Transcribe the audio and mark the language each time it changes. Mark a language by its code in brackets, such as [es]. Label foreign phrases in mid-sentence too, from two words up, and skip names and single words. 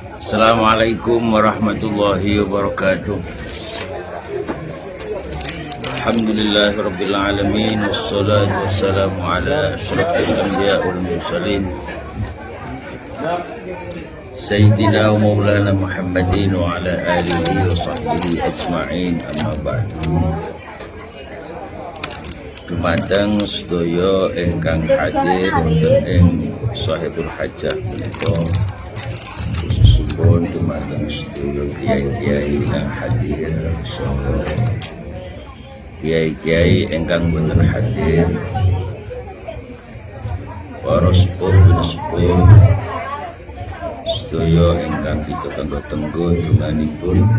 [ar] السلام عليكم ورحمة الله وبركاته الحمد لله رب العالمين والصلاة والسلام على أشرف الأنبياء والمرسلين سيدنا ومولانا محمد وعلى آله وصحبه أجمعين أما بعد. [jv] Dumateng sedaya ingkang hadir wonten ing Sahibul Hajah menika, khususipun dumateng sedaya kiai-kiai ingkang hadir saha kiai-kiai ingkang boten hadir, para sepuh sedaya ingkang kita tenggo-tenggo donganipun.